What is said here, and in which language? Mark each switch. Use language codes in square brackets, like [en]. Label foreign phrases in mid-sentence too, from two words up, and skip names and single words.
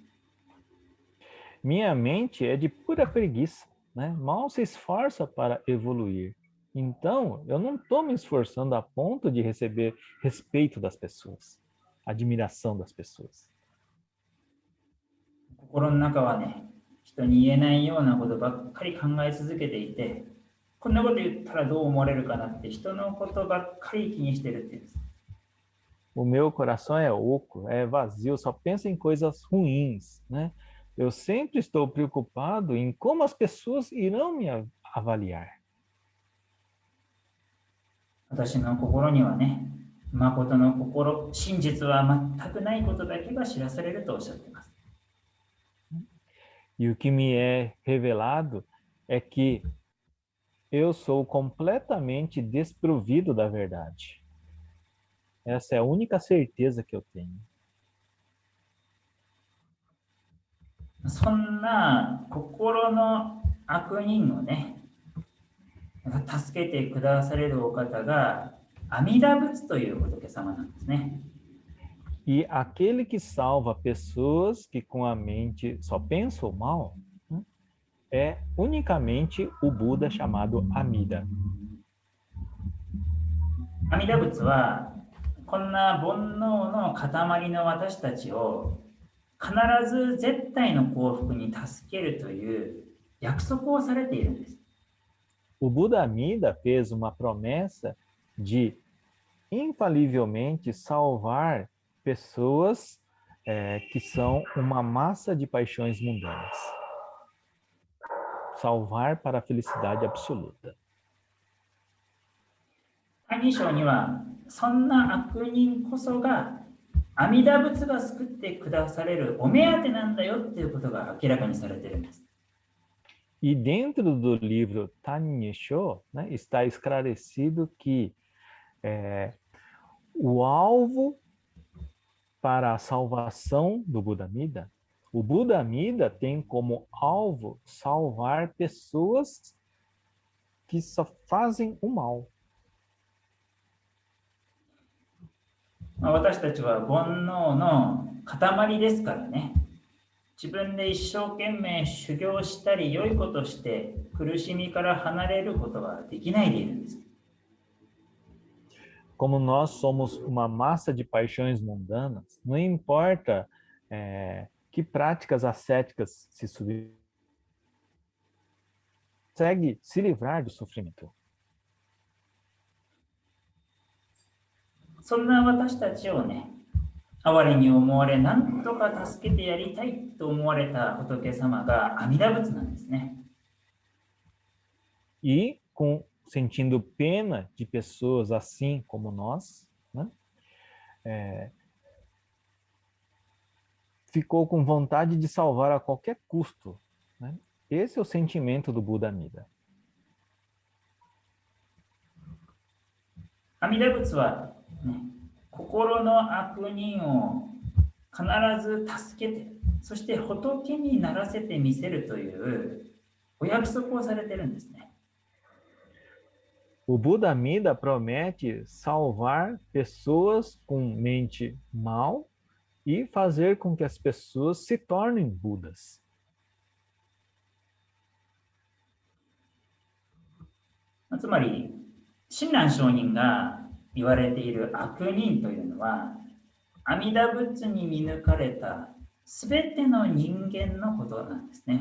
[pt] Minha mente é de pura preguiça, né? Mal se esforça para evoluir. Então, eu não estou me esforçando a ponto de receber respeito das pessoas, admiração das pessoas. [ja] 心の中はね、人に言えないようなことばっかり考え続けていて、こんなこと言ったらどう思われるかなって人のことばっかり気にしてるっていうんです。 [pt] O meu coração é oco, é vazio, só pensa em coisas ruins, né? Eu sempre estou preocupado em como as pessoas irão me avaliar. [ja] 私の心にはね、誠の心、真実は全くないことだけが知らされるとおっしゃっています。 [pt] E o que me é revelado é que eu sou completamente desprovido da verdade. Essa é a única certeza que eu tenho. [ja] そんな心の悪人をね、助けてくだされるお方が阿弥陀仏という仏様なんですね。 [pt] E aquele que salva pessoas que com a mente só pensam o mal, né, é unicamente o Buda chamado Amida. [ja] 阿弥陀仏はこんな煩悩の塊の私たちを必ず絶対の幸福に助けるという約束をされているんです。 [pt] O Buda Amida fez uma promessa de infalivelmente salvar pessoas que são uma massa de paixões mundanas. Salvar para a felicidade absoluta. [ja] 歎異抄にはそんな悪人こそが阿弥陀仏が救ってくだされるお目当てなんだよっていうことが明らかにされているんです。 [pt] E dentro do livro Tanisho, né, está esclarecido que o alvo para a salvação do Buda Amida, o Buda Amida tem como alvo salvar pessoas que só fazem o mal. [ja] 私たちは煩悩の塊ですからね。自分で一生懸命修行したり良いことして苦しみから離れることはできないでいるんです。 [pt] Como nós somos uma massa de paixões mundanas, não importa que práticas ascéticas se consegue se livrar do sofrimento. [ja] そんな私たちをね、哀れに思われ、なんとか助けてやりたいと思われた仏様が阿弥陀仏なんですね。 [pt] E sentindo pena de pessoas assim como nós, né, ficou com vontade de salvar a qualquer custo, né, Esse é o sentimento do Buda Amida. [ja] 阿弥陀仏は、ね、心の悪人を必ず助けて、そして仏にならせてみせるというお約束をされてるんですね。 [pt] O Buda Amida promete salvar pessoas com mente mal e fazer com que as pessoas se tornem Budas. [ja] つまり、親鸞上人が言われている悪人というのは、阿弥陀仏に見抜かれたすべての人間のことなんですね。